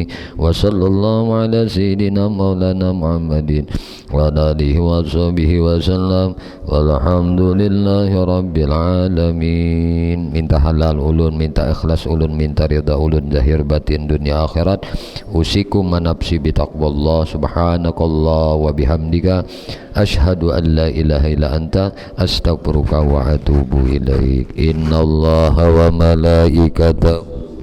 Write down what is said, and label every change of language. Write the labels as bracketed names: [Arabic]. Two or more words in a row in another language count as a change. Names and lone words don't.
[Arabic] وصلى الله على سيدنا مولانا محمد وعلى آله وصحبه وسلم والحمد لله رب العالمين. [Banjar] Minta halal ulun, minta ikhlas ulun, minta ridha ulun zahir batin dunia akhirat. [Arabic] أوصيكم ونفسي بتقوى الله. سبحانك اللهم وبحمدك أشهد أن لا إله إلا أنت أستغفرك وأتوب إليك. إن الله وملائكته